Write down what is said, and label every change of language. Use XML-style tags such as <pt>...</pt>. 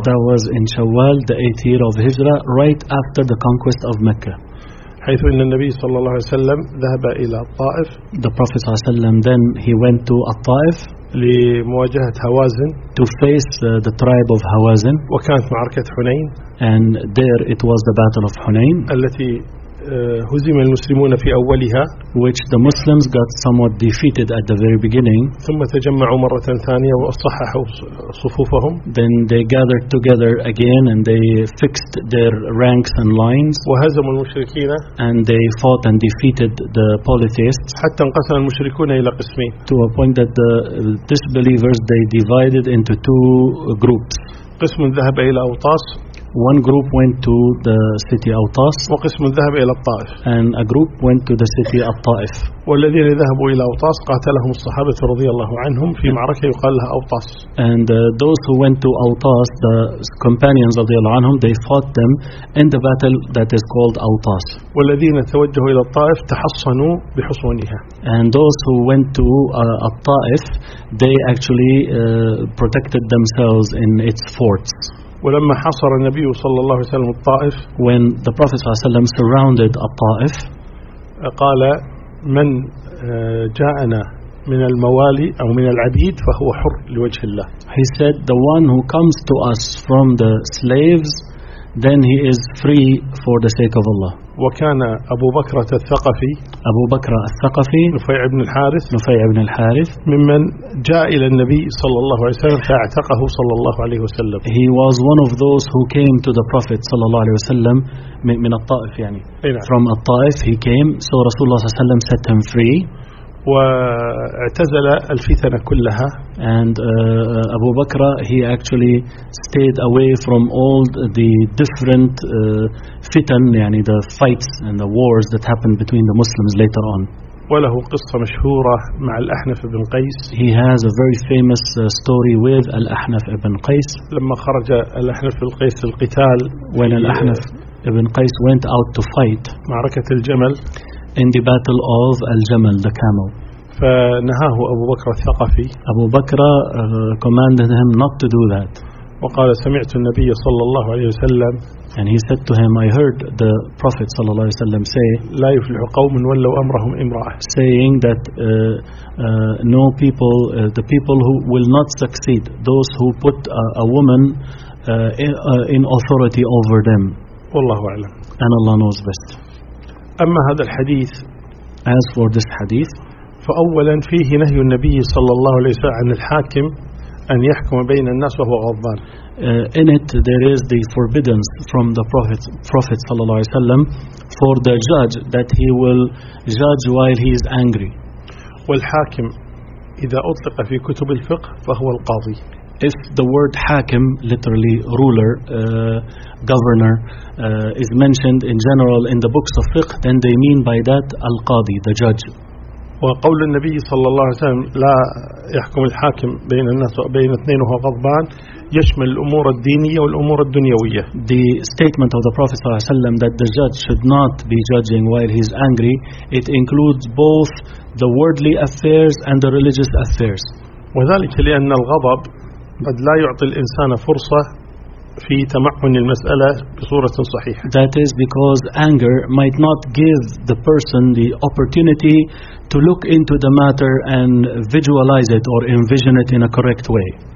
<en>That was in Shawwal, the 8th year of Hijra, right after the conquest of Mecca.</en> <ar>حيث إن النبي صلى الله عليه وسلم ذهب إلى الطائف.</ar> <en>The Prophet</en> <ar>صلى الله عليه وسلم</ar> <en>then he went to الطائف.</en> <ar>لمواجهة هوازن.</ar> <en>To face the tribe of Hawazin.</en> <ar>وكانت معركة حنين.</ar> <en>And there it was the battle of Hunain.</en> <ar>التي هزم المسلمون في أولها.</ar> <en>Which the Muslims got somewhat defeated at the very beginning.</en> <ar>ثم تجمعوا مرة ثانية وأصححوا صفوفهم.</ar> <en>Then they gathered together again and they fixed their ranks and lines.</en> <ar>وهزموا المشركين.</ar> <en>And they fought and defeated the polytheists.</en> <ar>حتى انقسم المشركون إلى قسمين.</ar> <en>To a point that the disbelievers they divided into two groups.</en> <ar>قسم ذهب إلى أوطاس.</ar> <en>One group went to the city Awtas.</en> <ar>وقسم ذهب إلى الطائف.</ar> <en>And a group went to the city الطائف.</en> <ar>والذين ذهبوا إلى أوطاس قاتلهم الصحابة رضي الله عنهم في معركة يقال لها أوطاس.</ar> <en>And those who went to Awtas, the companions</en> <ar>رضي الله عنهم,</ar> <en>they fought them in the battle that is called Awtas.</en> <ar>والذين توجهوا إلى الطائف تحصنوا بحصونها.</ar> <en>And those who went to الطائف, they actually protected themselves in its forts.</en> <ar>ولما حصر النبي صلى الله عليه وسلم الطائف</ar> <en>when the prophet</en> <ar>صلى الله عليه وسلم</ar> <en>surrounded الطائف</en> <ar>قال من جاءنا من الموالي او من العبيد فهو حر لوجه الله</ar> <en>he said the one who comes to us from the slaves then he is free for the sake of Allah</en> <ar>وكان ابو بكر الثقفي ابو بكر الثقفي نفيع بن الحارث نفيع بن الحارث ممن جاء الى النبي صلى الله عليه وسلم فاعتقه صلى الله عليه وسلم</ar> <en>he was one of those who came to the prophet</en> <ar>صلى الله عليه وسلم من الطائف يعني</ar> <en>from الطائف he came so</en> <ar>رسول الله صلى الله عليه وسلم</ar> <en>set him free</en> <ar>واعتزل الفتن كلها</ar> <en>and أبو بكر he actually stayed away from all the different فتن</en> <ar>يعني</ar> <en>the fights and the wars that happened between the Muslims later on</en> <ar>وله قصة مشهورة مع الأحنف بن قيس</ar> <en>he has a very famous story with الأحنف بن قيس</en> <ar>لما خرج الأحنف بن قيس للقتال</ar> <en>when الأحنف بن قيس went out to fight</en> <ar>معركة الجمل</ar> <en>In the battle of Al-Jamal, the camel.</en> <ar>فنهاه أبو بكر الثقفي.</ar> <en>أبو بكر commanded him not to do that.</en> <ar>وقال سمعت النبي صلى الله عليه وسلم.</ar> <en>And he said to him, I heard the Prophet</en> <ar>صلى الله عليه وسلم</ar> <en>say.</en> <ar>لا يفلح قوم ولو أمرهم امرأة.</ar> <en>Saying that no people, the people who will not succeed, those who put a woman in authority over them.</en> <ar>والله أعلم.</ar> <en>And Allah knows best.</en> <ar>أما هذا الحديث</ar> <en>As for this hadith</en> <ar>فأولا فيه نهي النبي صلى الله عليه وسلم عن الحاكم أن يحكم بين الناس وهو غضبان</ar> <en>In it there is the forbiddance from the Prophet</en> <ar>صلى الله عليه وسلم</ar> <en>for the judge that he will judge while he is angry</en> <ar>والحاكم إذا أطلق في كتب الفقه فهو القاضي</ar> <en>If the word حاكم literally ruler governor is mentioned in general in the books of fiqh then they mean by that al-qadi the judge</en> <ar>وقول النبي صلى الله عليه وسلم لا يحكم الحاكم بين الناس بين اثنين وهو غضبان يشمل الأمور الدينية والأمور الدنيوية</ar> <en>the statement of the prophet</en> <ar>صلى الله عليه وسلم</ar> <en>that the judge should not be judging while he's angry it includes both the worldly affairs and the religious affairs</en> <ar>وذلك لأن الغضب قد لا يعطي الإنسان فرصة في تمعن المسألة بصورة صحيحة.</ar> <en>That is because anger might not give the person the opportunity to look into the matter and visualize it or envision it in a correct way.</en>